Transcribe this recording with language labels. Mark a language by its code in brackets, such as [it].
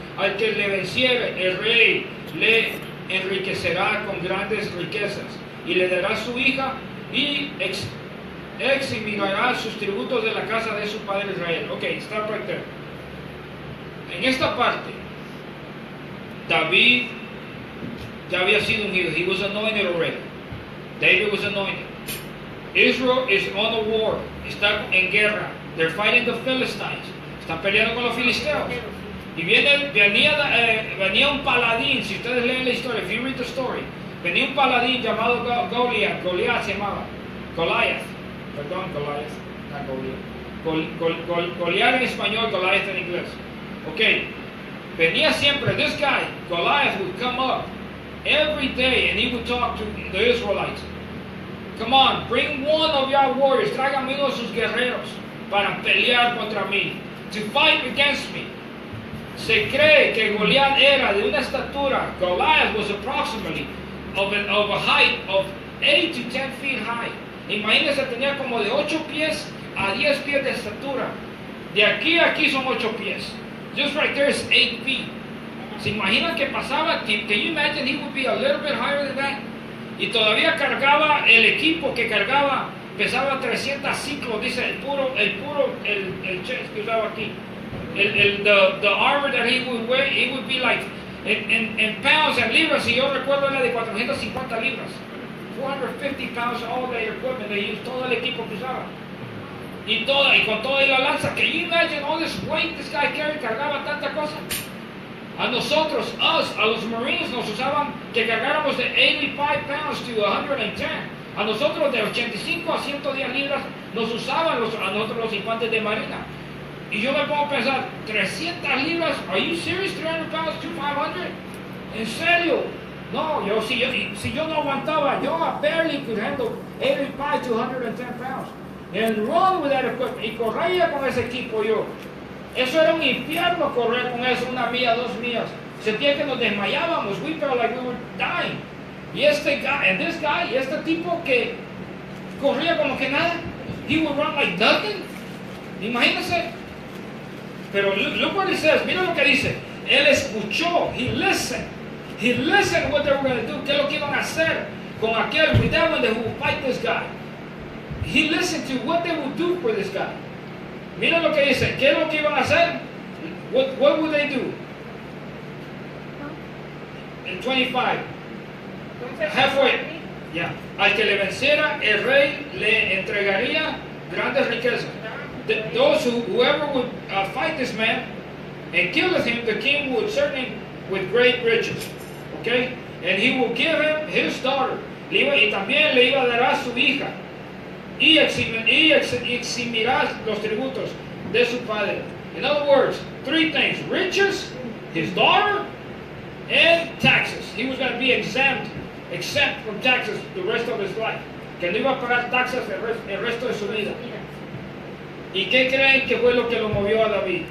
[es] Al que le venciere, el rey le enriquecerá con grandes riquezas y le dará su hija y eximirá sus tributos de la casa de su padre Israel. [en] Ok, stop right there. [es] En esta parte, David ya había sido ungido. [en] He was anointed already. David was anointed. Israel is on a war. [es] Está en guerra. [en] They're fighting the Philistines. [es] Están peleando con los filisteos. Y venía un paladín. Si ustedes leen la historia, [en] if you read the story, [es] venía un paladín llamado Goliath se llamaba. Goliath. Perdón, Goliath. Not Goliath. Goliath en español, Goliath en inglés. Ok. Venía siempre, [en] this guy, Goliath, would come up every day and he would talk to the Israelites. Come on, bring one of your warriors, [es] tráigame uno de sus guerreros para pelear contra mí, [en] to fight against me. [es] Se cree que Goliath era de una estatura, [en] Goliath was approximately of a height of 8 to 10 feet high. [es] Imagínense, tenía como de 8 pies a 10 pies de estatura. De aquí a aquí son 8 pies. [en] Just right there is 8 feet. [es] ¿Se imaginan que pasaba? [en] Can you imagine he would be a little bit higher than that? [es] Y todavía cargaba el equipo que cargaba, pesaba 300 ciclos, dice el chest que usaba aquí. [en] The armor that he would wear, it would be like, in pounds and libras, [es] si yo recuerdo era de 450 libras. [en] 450 pounds all the equipment they used, [es] todo el equipo que usaba. Y con toda la lanza, [en] can you imagine all this weight this guy carried, [es] cargaba tanta cosa? A nosotros, a los Marines nos usaban que cargáramos de 85 pounds to 110. A nosotros de 85 a 110 libras nos usaban a nosotros los infantes de marina. Y yo me pongo a pensar, 300 libras, [en] are you serious? 300 pounds to 500? [es] ¿En serio? No, si yo no aguantaba, yo [en] barely could handle 85 to 110 pounds. and run with that equipment. [es] Y corría con ese equipo yo. Eso era un infierno correr con eso, 1 milla, 2 millas. Sentía que nos desmayábamos. [en] We felt like we were dying. [es] Y este tipo que corría como que nada, [en] he would run like nothing. [es] Imagínense. Pero [en] look what it says. [es] Mira lo que dice. Él escuchó. [en] He listened. He listened what they were going to do. [es] ¿Qué es lo que iban a hacer con aquel? [en] With that one that would fight this guy. He listened to what they would do for this guy. [es] Mira lo que dice. ¿Qué es lo que iban a hacer? [en] What would they do? In 25. Halfway. Yeah. [es] Al que le venciera, el rey le entregaría grandes riquezas. [en] Whoever would fight this man and kill him, the king would serve him with great riches. Okay? And he will give him his daughter. [es] Y también le iba a dar a su hija. Y eximirá los tributos de su padre. [en] In other words, 3 things: riches, his daughter, and taxes. He was going to be exempt from taxes the rest of his life. [es] Que no iba a pagar taxes el resto de su vida. ¿Y qué creen que fue lo que lo movió a David?